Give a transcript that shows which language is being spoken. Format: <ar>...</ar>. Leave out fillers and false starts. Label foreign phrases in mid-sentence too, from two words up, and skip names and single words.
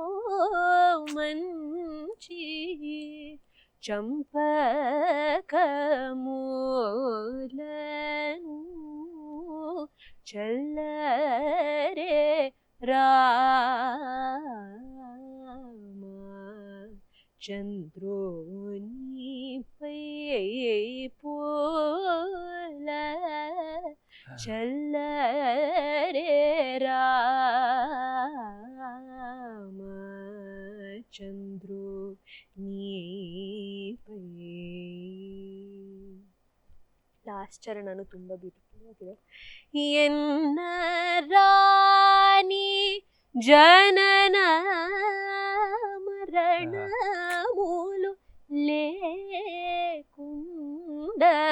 <te>మంచి చంపకమూలను చల్లరే రామ చంద్రోనిపై పూల చల్లరే రామ ಚಂದ್ರೋನಿಪೈ.</te> <kn>ಲಾಸ್ಟ್ ಚರಣನು ತುಂಬ ಬ್ಯೂಟಿಫುಲ್ ಆಗಿದೆ.</kn> <te>ఎన్న రాని జనన మరణములు లేకుండ</te>